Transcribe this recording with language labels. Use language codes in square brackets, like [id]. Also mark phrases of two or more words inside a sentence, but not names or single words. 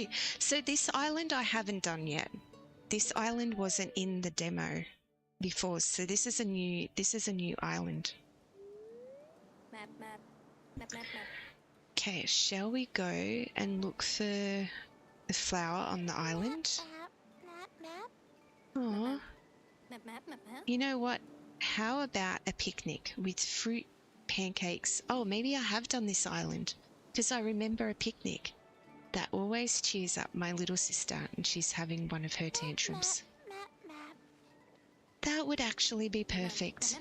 [en] So this island I haven't done yet. This island wasn't in the demo before, so this is a new island. Map, map, map, map, map. Okay, shall we go and look for the flower on the island? Map, map, Aww. map, map, map, map. You know what? How about a picnic with fruit, pancakes? Oh, maybe I have done this island, because I remember a picnic. That always cheers up my little sister, and she's having one of her tantrums. Map, map. That would actually be perfect.